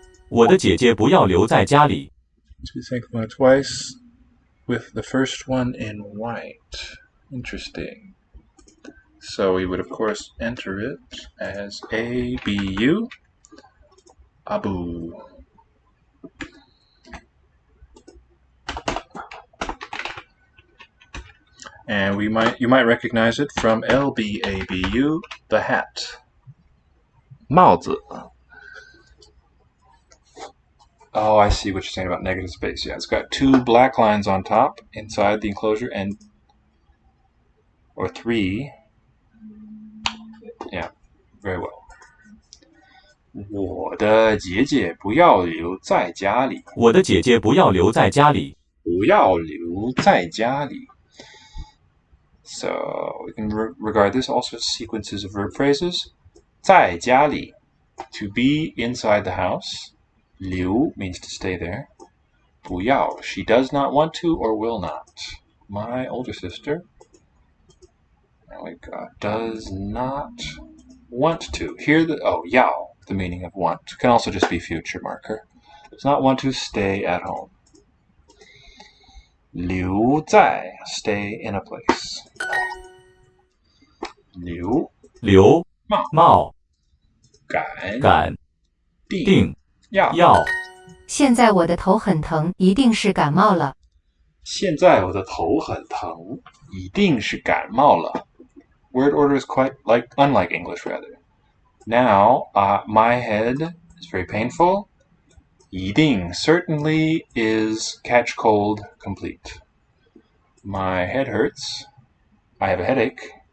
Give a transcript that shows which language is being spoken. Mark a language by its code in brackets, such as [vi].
[zh] 我的姐姐不要留在家里。 [en] To think about it twice with the first one in white. Interesting. So we would of course enter it as ABU. Abu. And you might recognize it from LBABU, the hat. [zh] 帽子. [en] Oh, I see what you're saying about negative space. Yeah, it's got two black lines on top inside the enclosure or three. Yeah, very well. [zh] 我的姐姐不要留在家里。我的姐姐不要留在家里。不要留在家里。 [en] So we can regard this also as sequences of verb phrases. 在家里 to be inside the house. 留 means to stay there. 不要 she does not want to or will not. My older sister, oh my god, does not want to. Here要, the meaning of want, can also just be future marker. Does not want to stay at home. 留在 stay in a place. [zh] 留冒赶定要现在我的头很疼，一定是感冒了。现在我的头很疼，一定是感冒了。 [en] Word order is quite unlike English rather. Now, my head is very painful. 一定 certainly is catch cold complete. My head hurts. I have a headache.